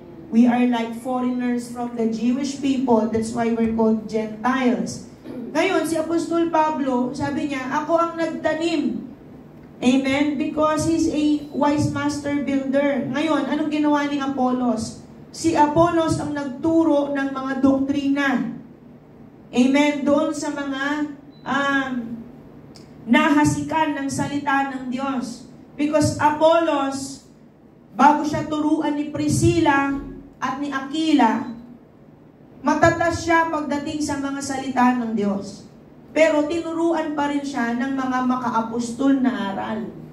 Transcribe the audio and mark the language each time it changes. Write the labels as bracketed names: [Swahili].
[English] We are like foreigners from the Jewish people. That's why we're called Gentiles. [Filipino] Ngayon, si Apostol Pablo, sabi niya, ako ang nagtanim. Amen? [English] Because he's a wise master builder. [Filipino] Ngayon, anong ginawa ni Apollos? Si Apollos ang nagturo ng mga doktrina. Amen? Doon sa mga nahasikan ng salita ng Diyos. Because Apollos, bago siya turuan ni Priscilla at ni Aquila, matatas siya pagdating sa mga salita ng Diyos. Pero tinuruan pa rin siya ng mga makaapostol na aral.